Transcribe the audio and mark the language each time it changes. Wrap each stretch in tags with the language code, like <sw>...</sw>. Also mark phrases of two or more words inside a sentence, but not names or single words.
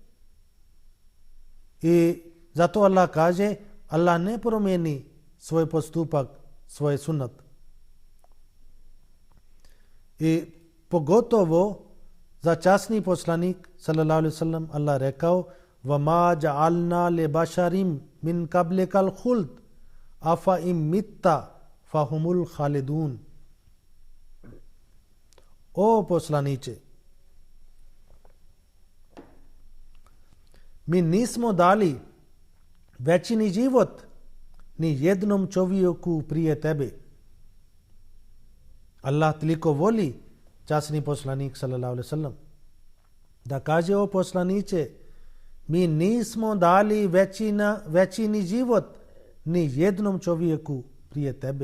<bs>I zato Allah kaže, Allah ne promijeni svoj postupak, svoj sunnet. I pogotovo za časni poslanik</bs> <ar>صلى الله عليه وسلم</ar> <bs>Allah rekao,</bs> <ar>وَمَا جَعَلْنَا لِبَشَرٍ مِنْ قَبْلِكَ الْخُلْدَ أَفَإِنْ مِتَّ فَهُمُ الْخَالِدُونَ.</ar> <bs>O poslaniče, mi nismo dali večni život ni jednom čovjeku prije tebe. Allah toliko voli časni poslanik</bs> <ar>صلى الله عليه وسلم</ar> <bs>da kaže, o poslaniče, mi nismo dali večni život ni jednom čovjeku prije tebe.</bs>